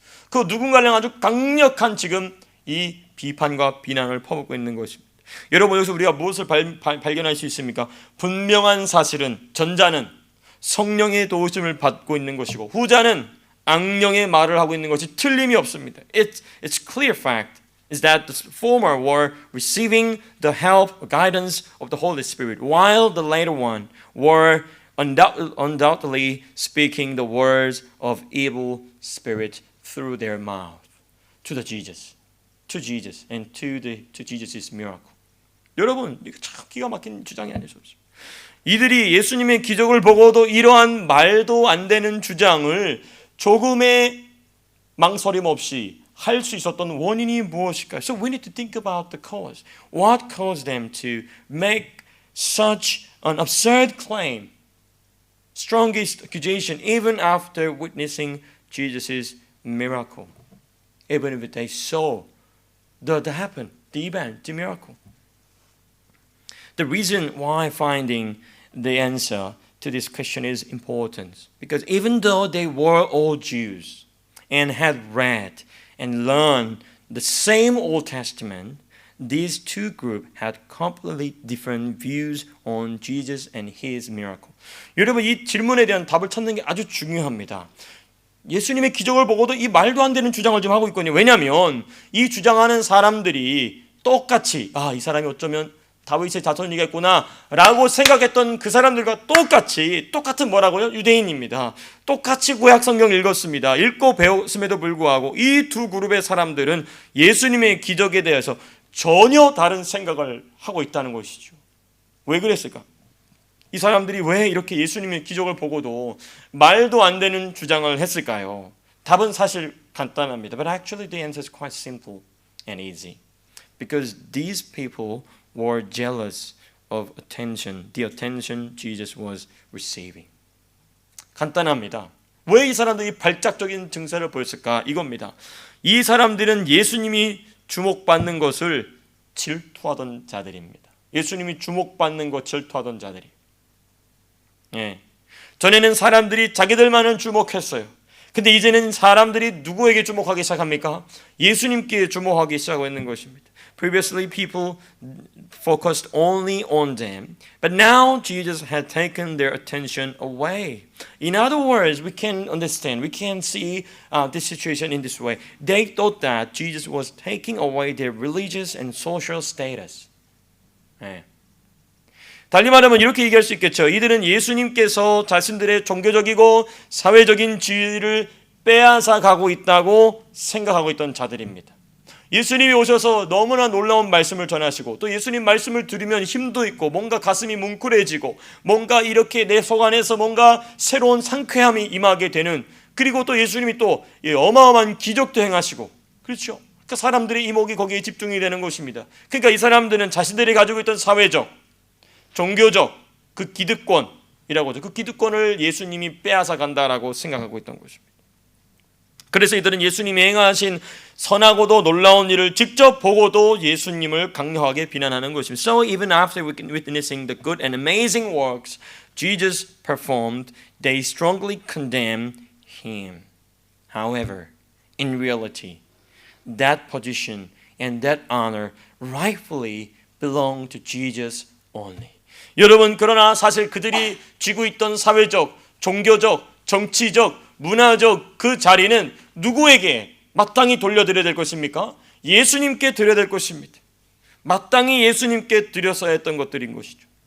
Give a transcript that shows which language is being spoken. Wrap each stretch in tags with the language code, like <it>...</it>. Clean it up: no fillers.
<ko>그 누군가를 아주 강력한 지금 이 비판과 비난을 퍼붓고 있는 것입니다. 여러분, 여기서 우리가 무엇을 발견할 수 있습니까? 분명한 사실은 전자는 성령의 도우심을 받고 있는 것이고 후자는 악령의 말을 하고 있는 것이 틀림이 없습니다.</ko> <en>It's clear fact is that the former were receiving the help, guidance of the Holy Spirit, while the later one were undoubtedly speaking the words of evil spirit through their mouth to Jesus and to Jesus' miracle.</en> <ko>여러분, 이거 참 기가 막힌 주장이 아닐 수 없습니다. 이들이 예수님의 기적을 보고도 이러한 말도 안 되는 주장을 조금의 망설임 없이 할 수 있었던 원인이 무엇일까요?</ko> <en>So we need to think about the cause. What caused them to make such an absurd claim, strongest accusation, even after witnessing Jesus' miracle, even if they saw the event, the miracle. The reason why finding the answer to this question is important because even though they were all Jews and had read and learned the same Old Testament, these two groups had completely different views on Jesus and his miracle.</en> <ko>여러분 이 질문에 대한 답을 찾는 게 아주 중요합니다. 예수님의 기적을 보고도 이 말도 안 되는 주장을 좀 하고 있거든요. 왜냐하면 이 주장하는 사람들이 똑같이 이 사람이 어쩌면 다윗의 자손이겠구나 라고 생각했던 그 사람들과 똑같은 뭐라고요? 유대인입니다. 똑같이 구약 성경 읽었습니다. 읽고 배웠음에도 불구하고 이 두 그룹의 사람들은 예수님의 기적에 대해서 전혀 다른 생각을 하고 있다는 것이죠. 왜 그랬을까? 이 사람들이 왜 이렇게 예수님의 기적을 보고도 말도 안 되는 주장을 했을까요? 답은 사실 간단합니다.</ko> <en>But actually the answer is quite simple and easy. Because these people were jealous of the attention Jesus was receiving.</en> <ko>간단합니다. 왜 이 사람들이 발작적인 증세를 보였을까? 이겁니다. 이 사람들은 예수님이 주목받는 것을 질투하던 자들입니다. 예수님이 주목받는 것 질투하던 자들이. 전에는 사람들이 자기들만은 주목했어요. 근데 이제는 사람들이 누구에게 주목하기 시작합니까? 예수님께 주목하기 시작하는 것입니다.</ko> <en>Previously people focused only on them, but now Jesus had taken their attention away. In other words, we can understand, we can see this situation in this way. They thought that Jesus was taking away their religious and social status.</en> <ko>달리 말하면 이렇게 얘기할 수 있겠죠. 이들은 예수님께서 자신들의 종교적이고 사회적인 지위를 빼앗아 가고 있다고 생각하고 있던 자들입니다. 예수님이 오셔서 너무나 놀라운 말씀을 전하시고 또 예수님 말씀을 들으면 힘도 있고 뭔가 가슴이 뭉클해지고 뭔가 이렇게 내 속 안에서 뭔가 새로운 상쾌함이 임하게 되는, 그리고 또 예수님이 또 어마어마한 기적도 행하시고, 그렇죠. 그러니까 사람들의 이목이 거기에 집중이 되는 것입니다. 그러니까 이 사람들은 자신들이 가지고 있던 사회적, 종교적 그 기득권이라고 하죠. 그 기득권을 예수님이 빼앗아 간다라고 생각하고 있던 것입니다. 그래서 이들은 예수님이 행하신 선하고도 놀라운 일을 직접 보고도 예수님을 강력하게 비난하는 것입니다.</ko> <en>So even after witnessing the good and amazing works Jesus performed, they strongly condemned him. However, in reality, that position and that honor rightfully belong to Jesus only.</en> <ko>여러분, 그러나 사실 그들이 쥐고 있던 사회적, 종교적, 정치적, 문화적 그 자리는 누구에게 마땅히 돌려드려야 될 것입니까? 예수님께 드려야 될 것입니다. 마땅히 예수님께 드렸어야 했던 것들인 것이죠.</ko>